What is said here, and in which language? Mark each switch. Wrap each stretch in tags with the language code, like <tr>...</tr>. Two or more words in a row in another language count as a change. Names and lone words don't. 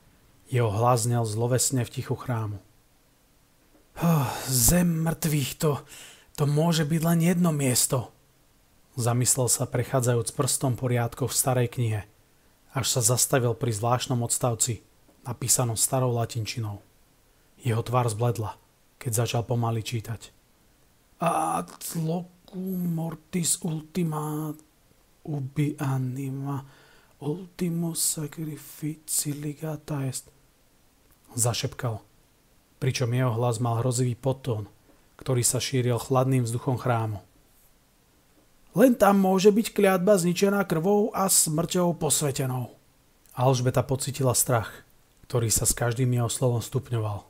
<sk>Jeho hlas znel zlovesne v tichu chrámu. Zem mŕtvych, to môže byť len jedno miesto. Zamyslel sa, prechádzajúc prstom po riadkoch v starej knihe, až sa zastavil pri zvláštnom odstavci, napísanom starou latinčinou. Jeho tvár zbledla, keď začal pomaly čítať.</sk> <la>Ad locum mortis ultima ubi anima ultimus sacrifici ligata est.</la> <sk>Zašepkal, pričom jeho hlas mal hrozivý podtón, ktorý sa šíril chladným vzduchom chrámu. Len tam môže byť kliatba zničená krvou a smrťou posvetenou. Alžbeta pocítila strach, ktorý sa s každým jeho slovom stupňoval.</sk>